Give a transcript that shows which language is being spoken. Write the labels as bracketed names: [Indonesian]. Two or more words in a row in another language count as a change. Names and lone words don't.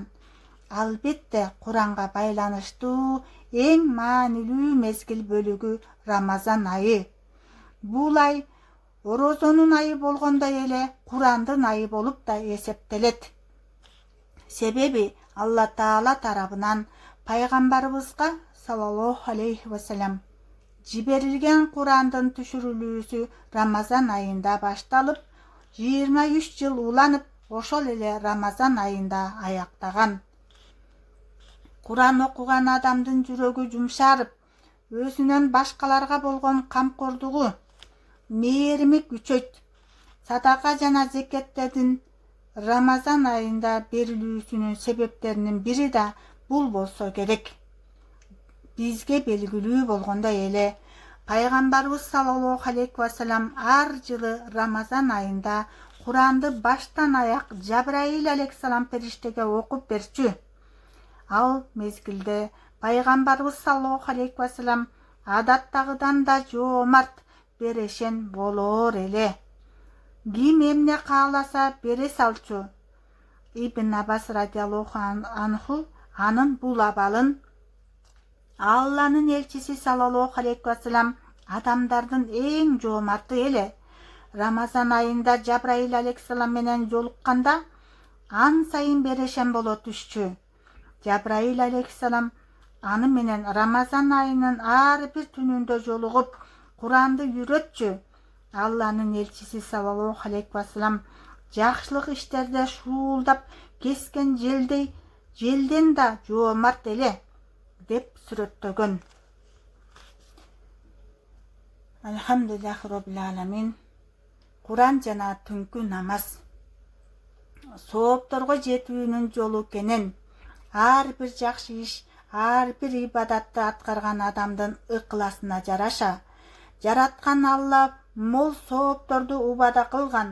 [Kyrgyz] Албетте Куранга байланыштуу эң маанилүү мезгил бөлүгү Рамазан айы. Бул ай орозонун айы болгондой эле Курандын айы болуп да эсептелет. Себеби Алла Таала тарабынан пайгамбарыбызга [Arabic] صلى الله عليه وسلم [Kyrgyz] жиберилген Курандын түшүрүлүүсү Рамазан айында башталып, 23 жыл уланып, ошол эле Рамазан айында аяктаган. Куран окуган адамдын жүрөгү жумшарып, өзүнөн башкаларга болгон камкордугу, мээрими күчөйт. Садака жана зекеттердин Рамазан айында берилүүсүнүн себептеринин бири да бул болсо керек. Бизге белгилүү болгондой эле, пайгамбарыбыз [Arabic] صلى الله عليه وسلم [Kyrgyz] ар жылы Рамазан айында Куранды баштан аяк Жабраил алейхиссалам периштеге окуп берчү. Ал мезгилде пайгамбарыбыз [Arabic] صلى الله عليه وسلم [Kyrgyz] адаттагыдан да жоомарт, берешен болоор эле. Ким эмне кааласа бере салчу. Ибн Аббас [Arabic] رضي الله عنه [Kyrgyz] анын бул абалын Алланын элчиси [Arabic] صلى الله عليه وسلم [Kyrgyz] адамдардын эң жоомарты эле. Рамазан айында Жабраил алейхиссалам менен жолукканда ан сайын берешен боло түшчү. Жабраил алейхиссалам аны менен Рамазан айынын ар бир түнүндө жолугуп, Куранды үйрөтчү. Алланын элчиси [Arabic] صلى الله عليه وسلم [Kyrgyz] жакшылык иштерде шуулдап кескен желден да жоомарт эле деп сүрөттөгөн. [Arabic] الحمد لله رب العالمين. [Kyrgyz] Куран жана түнкү намаз соопторго жетүүнүн жолу экенин, ар бир жакшы иш, ар бир ибадатты аткарган адамдын ыкыласына жараша жараткан Алла мол соопторду убада кылган.